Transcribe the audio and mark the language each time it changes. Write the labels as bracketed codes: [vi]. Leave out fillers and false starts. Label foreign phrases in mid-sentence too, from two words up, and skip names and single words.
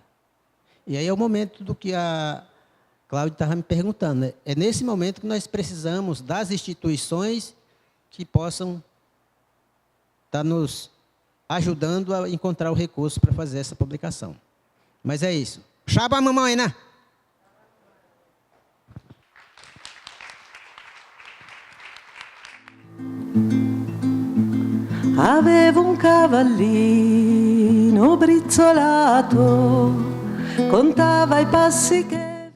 [pt] E aí é o momento do que a Cláudia estava me perguntando, né? É nesse momento que nós precisamos das instituições que possam estar nos ajudando a encontrar o recurso para fazer essa publicação. Mas é isso. Chaba a mamãe, né? [it] Avevo un cavallino brizzolato, contava i passi che